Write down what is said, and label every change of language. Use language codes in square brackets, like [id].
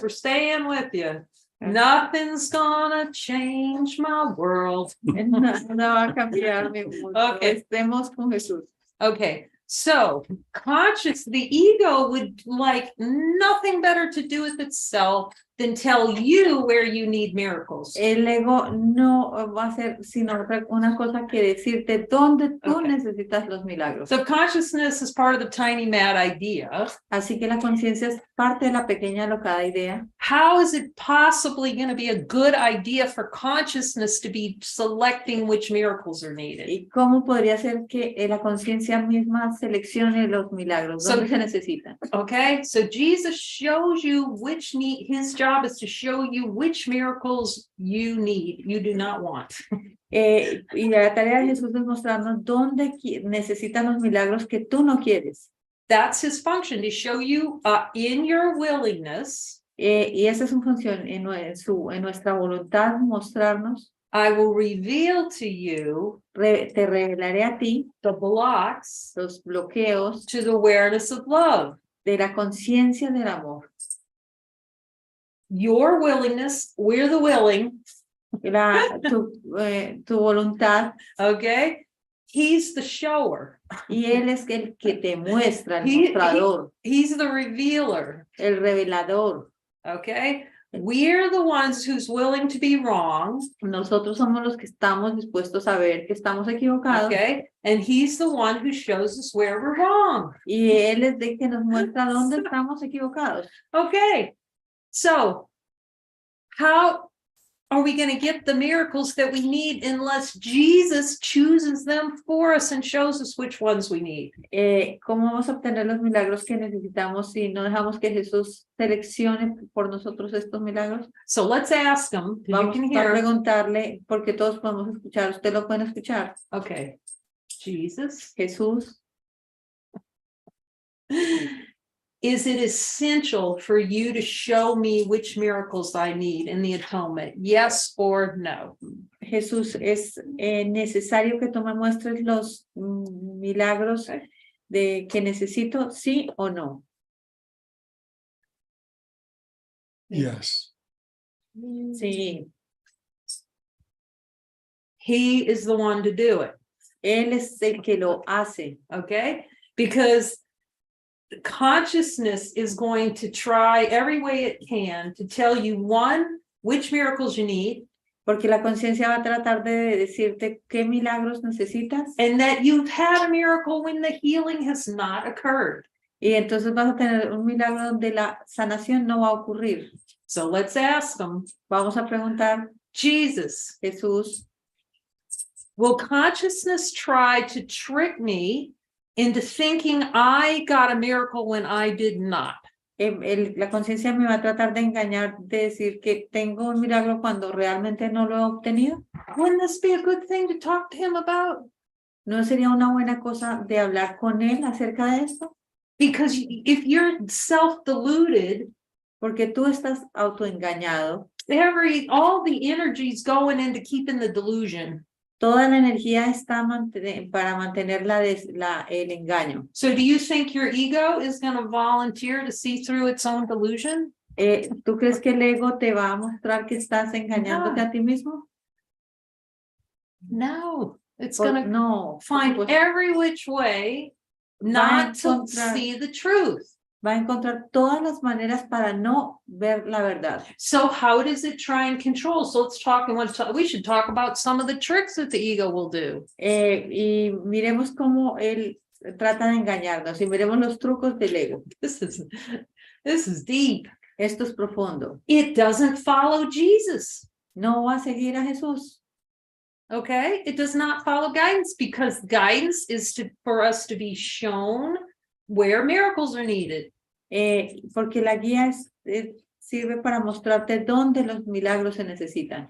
[en] We're staying with you. Nothing's gonna change my world. [es] No va a cambiar mi mundo. [en] Okay. [es] Estemos con Jesús. [en] Okay, so the ego would like nothing better to do with itself than tell you where you need miracles. [es] El ego no va a hacer sino una cosa que decirte dónde tú [en] Okay. [es] necesitas los milagros. [en] So consciousness is part of the tiny mad idea. [es] Así que la conciencia es parte de la pequeña alocada idea. [en] How is it possibly going to be a good idea for consciousness to be selecting which miracles are needed? [es] ¿Y cómo podría ser que la conciencia misma seleccione los milagros? ¿Dónde se necesitan? [en] Okay, so Jesus shows you his job is to show you which miracles you do not want. [es] Y la tarea de Jesús es mostrarnos dónde necesitan los milagros que tú no quieres. [en] That's his function, to show you in your willingness. [es] Y esa es su función, en nuestra voluntad, mostrarnos. [en] I will reveal to you [es] Te revelaré a ti [en] the blocks [es] los bloqueos [en] to the awareness of love. [es] de la conciencia del amor. [en] Your willingness, we're the willing. [es] Tu voluntad. [en] Okay, he's the shower. [es] Y él es el que te muestra, el mostrador. [en] He's the revealer. [es] El revelador. [en] Okay, we're the ones who's willing to be wrong. [es] Nosotros somos los que estamos dispuestos a ver que estamos equivocados. [en] Okay, and he's the one who shows us where we're wrong. [es] Y él es el que nos muestra dónde estamos equivocados. [en] Okay, so how are we going to get the miracles that we need unless Jesus chooses them for us and shows us which ones we need? [es] ¿Cómo vamos a obtener los milagros que necesitamos si no dejamos que Jesús seleccione por nosotros estos milagros? [en] So let's ask him. [es] Vamos [en] You can [es] a [en] hear. [es] preguntarle, porque todos podemos escuchar. ¿Usted lo puede escuchar? [en] Okay, Jesus. [es] Jesús, [en] Is it essential for you to show me which miracles I need in the atonement? Yes or no? [es] Jesús, ¿es necesario que tú me muestres los milagros de que necesito, sí o no? [en] Yes. [es] Sí. [en] He is the one to do it. [es] Él es el que lo hace. [en] Okay, because consciousness is going to try every way it can to tell you, one, which miracles you need, [es] Porque la conciencia va a tratar de decirte qué milagros necesitas. [en] and that you've had a miracle when the healing has not occurred. [es] Y entonces vas a tener un milagro donde la sanación no va a ocurrir. [en] So let's ask them, [es] Vamos a preguntar, [en] Jesus, [es] Jesús, [en] will consciousness try to trick me into thinking I got a miracle when I did not? [es] La conciencia me va a tratar de engañar, de decir que tengo un milagro cuando realmente no lo he obtenido. [en] Wouldn't this be a good thing to talk to him about? [es] ¿No sería una buena cosa de hablar con él acerca de esto? [en] Because if you're self-deluded, [es] Porque tú estás autoengañado. [en] all the energy's going into keeping the delusion. [es] Toda la energía está para mantener el engaño. [en] So do you think your ego is going to volunteer to see through its own delusion? [es] ¿Tú crees que el ego te va a mostrar que estás engañándote a ti mismo? [en] No, it's going to [es] No, [en] find [es] pues, [en] every which way not to see the truth. [es] va a encontrar todas las maneras para no ver la verdad. [en] So how does it try and control? So let's talk, we should talk about some of the tricks that the ego will do. [es] Y miremos cómo él trata de engañarnos y miremos los trucos del ego. [en] This is deep. [es] Esto es profundo. [en] It doesn't follow Jesus. [es] No va a seguir a Jesús. [en] Okay, it does not follow guidance, because guidance is for us to be shown where miracles are needed. [es] Porque la guía sirve para mostrarte dónde los milagros se necesitan.